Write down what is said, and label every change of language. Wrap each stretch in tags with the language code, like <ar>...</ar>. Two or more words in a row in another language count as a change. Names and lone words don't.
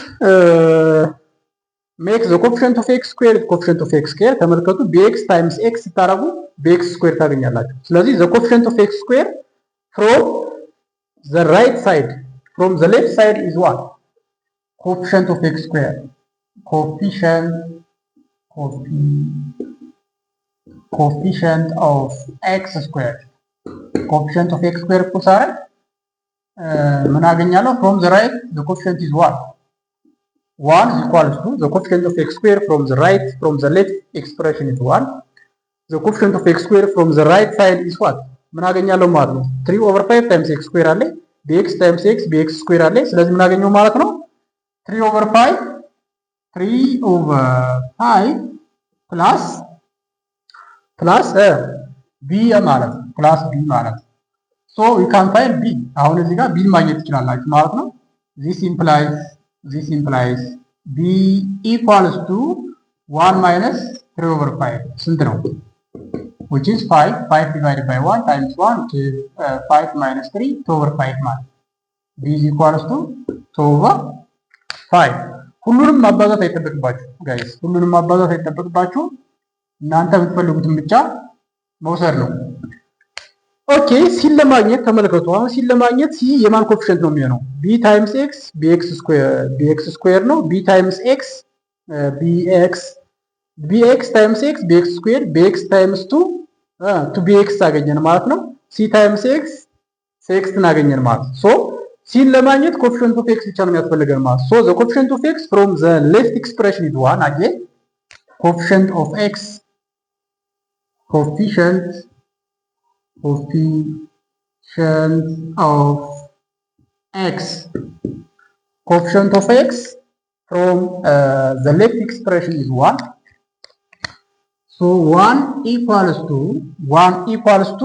<en>make the coefficient of x square coefficient of x square ተመልከቱ bx times x ታረጉ bx square</en> <am>ታገኛላችሁ ስለዚህ</am> <en>the coefficient of x square from the right side from the left side is what coefficient of x square coefficient of x square coefficient of x square</en> <am>ቁሳረ ምን አገኛለሁ</am> <en>from the right the coefficient is 1 is equals to the coefficient of x square from the right from the left expression is 1 the coefficient of x square from the right side is what</en> <am>ምን አገኛለሁ ማለት ነው</am> <en>3 over 5 times x square አለ bx times x bx square አለ</en> <am>ስለዚህ ምን አገኘው ማለት ነው</am> <en>3 over 5 plus b ማለት plus b ማለት so you can find b</en> <am>አሁን እዚህ ጋር b ማግኘት ትችላላችሁ ማለት ነው</am> <en>this implies b equals to 1 minus 3 over 5</en> <am>ስንት ነው</am> <en>which is 5 divided by 1 times 1 which is 5 minus 3 2 over 5</en> <am>ማለት</am> <en>b is equals to 2 over 5</en> <am>ሁሉንም ማባዛት አይጠበቅባችሁ ጋይስ ሁሉንም ማባዛት አይጠበቅባችሁ እናንተ የምትፈልጉትን ብቻ መውሰድ ነው ኦኬ ሲል ለማግኘት ተመልከቱ አሁን ሲል ለማግኘት ሲ የማን ኮኤፊሺየንት ነው የሚሆነው</am> <en>b times x bx square</en> <am>ነው</am> <en>b times x bx times x bx square bx times 2 2bx</en> <am>አገኘን ማለት ነው</am> <en>c times x x</en> <am>እናገኘን ማለት ሶ ሲን ለማግኘት</am> <en>coefficient of x</en> <am>ብቻ ነው የሚያስፈልገን ማለት</am> <en>so the coefficient of x from the left expression is 1 again coefficient of x coefficient of x coefficient of x from the left expression is 1 so 1 equals to</en>